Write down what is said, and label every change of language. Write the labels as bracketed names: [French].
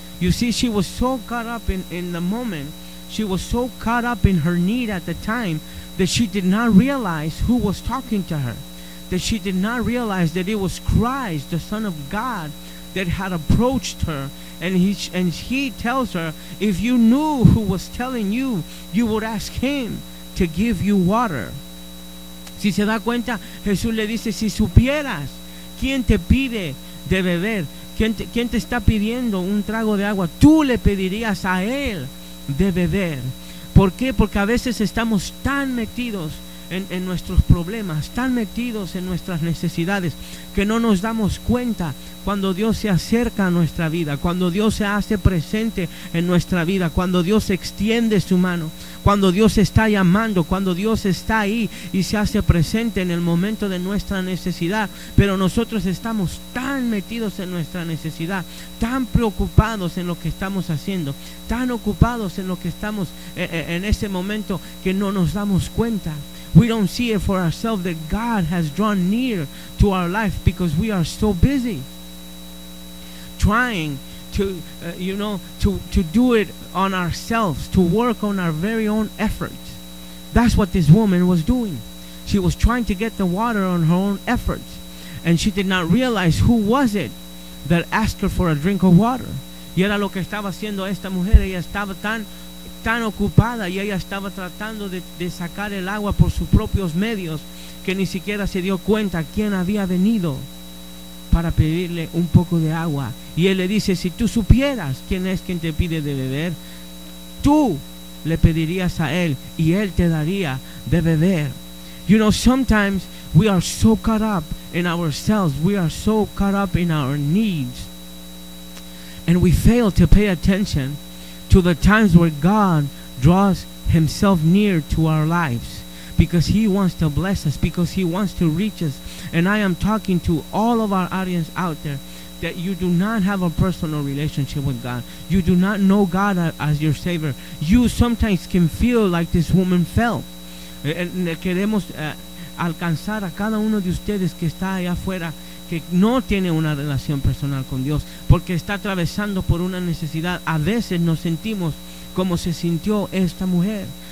[English] You see, she was so caught up in the moment, she was so caught up in her need at the time, that she did not realize who was talking to her, that she did not realize that it was Christ, the Son of God, that had approached her. And he tells her, if you knew who was telling you, you would ask him to give you water. [Spanish] Si se da cuenta, Jesús le dice, si supieras quién te pide de beber, quién te está pidiendo un trago de agua, tú le pedirías a él de beber. ¿Por qué? Porque a veces estamos tan metidos en nuestros problemas, tan metidos en nuestras necesidades, que no nos damos cuenta cuando Dios se acerca a nuestra vida, cuando Dios se hace presente en nuestra vida, cuando Dios extiende su mano, cuando Dios está llamando, cuando Dios está ahí y se hace presente en el momento de nuestra necesidad. Pero nosotros estamos tan metidos en nuestra necesidad, tan preocupados en lo que estamos haciendo, tan ocupados en lo que estamos en ese momento, que no nos damos cuenta. [English] We don't see it for ourselves that God has drawn near to our life because we are so busy trying to, to do it on ourselves, to work on our very own efforts. That's what this woman was doing. She was trying to get the water on her own efforts, and she did not realize who was it that asked her for a drink of water. [Spanish] Y era lo que estaba haciendo esta mujer. Ella estaba tan ocupada, y ella estaba tratando de sacar el agua por sus propios medios, que ni siquiera se dio cuenta quién había venido para pedirle un poco de agua. Y él le dice, si tú supieras quién es quien te pide de beber, tú le pedirías a él y él te daría de beber. [English] You know, sometimes we are so caught up in ourselves, we are so caught up in our needs, and we fail to pay attention to the times where God draws himself near to our lives, because he wants to bless us, because he wants to reach us. And I am talking to all of our audience out there, that you do not have a personal relationship with God. You do not know God as your Savior. You sometimes can feel like this woman felt. [Spanish] Queremos alcanzar a cada uno de ustedes que está allá afuera, que no tiene una relación personal con Dios, porque está atravesando por una necesidad. A veces nos sentimos como se sintió esta mujer.